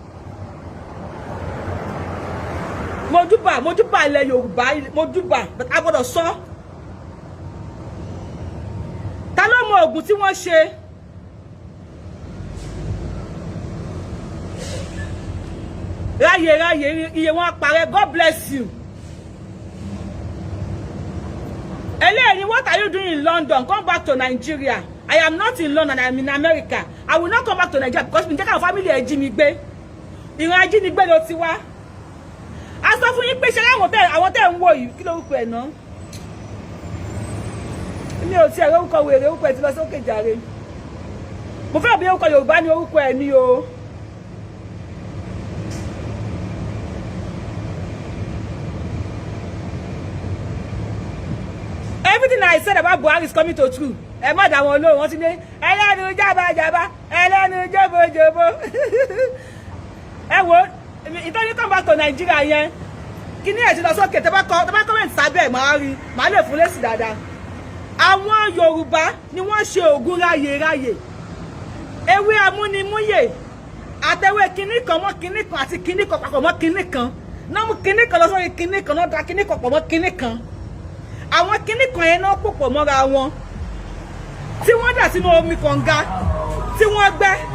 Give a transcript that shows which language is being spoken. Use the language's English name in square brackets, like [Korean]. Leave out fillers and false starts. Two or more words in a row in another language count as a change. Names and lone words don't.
[Yoruba] mojúbà ilẹ̀ Yorùbá mojúbà a gbọ́dọ̀ sọ ta ló mọ oògùn tí wọ́n ṣe ráyè iye wọn parẹ́ [English] God bless you. Eleni, what are you doing in London? Come back to Nigeria. I am not in London, I am in America. I will not come back to Nigeria because [Yoruba] mi jẹ́ ká [English] family [Yoruba] ajínigbé. Ìran ajínigbé ló ti wá. A sọ fún yín pé ṣe àwọn tẹ́ ń wò yìí kí lórúkọ ẹ̀ náà. Mi ò tiẹ̀ orúkọ wèrè orúkọ ẹ̀ ti lọ sókè jàre. Mo fẹ́ bí orúkọ Yorùbá ní orúkọ ẹ̀ ní o. [English] Everything I said about Buhari is coming to true. [Yoruba] Ẹ má dá wọn lóhùn wọ́n ti ní ẹlẹ́nu jábàjábà ẹlẹ́nu jòbòjòbò. Ẹ wo ìtọ́jú [English] come back to Nigeria [Yoruba] yẹn. Kí ni ẹ̀ ti lọ sókè tẹ́ bá comment sábẹ́ màá rí màá lè fún lésì dáadáa. àwọn Yorùbá ni wọ́n ṣe ògùn ráyè ewé amúnimúyè àtẹwé kinní kan mọ́ kinní kan àti kinní kan papọ̀ mọ́ kinní kan náà mú kinní kan lọ sórí kinní kan náà da kinní kan pọ̀ mọ́ kinní kan àwọn kinní kan yẹn náà pòpọ̀ mọ́ra wọn tí wọ́n dà sínú omi kànga tí wọ́n gbẹ́